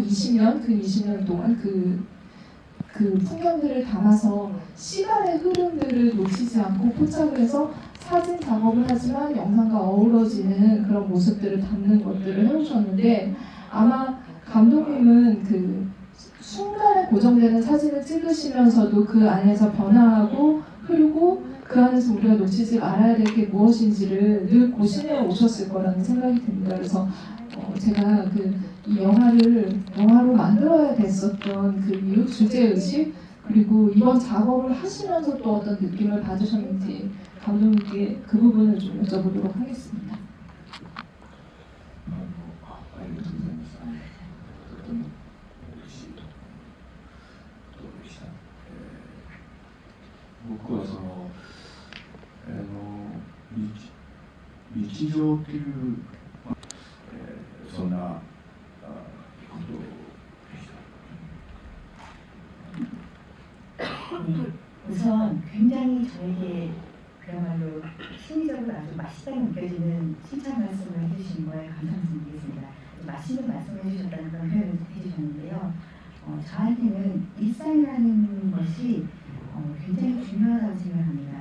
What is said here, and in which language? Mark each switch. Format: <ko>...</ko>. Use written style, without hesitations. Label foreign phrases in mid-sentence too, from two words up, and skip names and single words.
<ko>20년, 그 20년 동안 그 풍경들을 담아서 시간의 흐름들을 놓치지 않고 포착을 해서 사진 작업을 하지만 영상과 어우러지는 그런 모습들을 담는 것들을 해오셨는데, 아마 감독님은 그 순간에 고정되는 사진을 찍으시면서도 그 안에서 변화하고 흐르고 그 안에서 우리가 놓치지 말아야 될 게 무엇인지를 늘 고심해 오셨을 거라는 생각이 듭니다. 그래서 제가 이 영화로 만들어야 됐었던 그 이유, 주제의식, 그리고 이번 작업을 하시면서 또 어떤 느낌을 받으셨는지 감독님께 그 부분을 좀 여쭤보도록 하겠습니다.</ko> <ja>ありがとうございます。とても嬉しいことでした。僕は日常という、そんなことでした。</ja> <ko>우선 굉장히 저에게 그야말로 심리적으로 아주 맛있다고 느껴지는 칭찬 말씀을 해주신 거에 감사드리겠습니다. 맛있는 말씀을 해주셨다는 그런 표현을 해주셨는데요. 저한테는 일상이라는 것이 굉장히 중요하다고 생각합니다.</ko>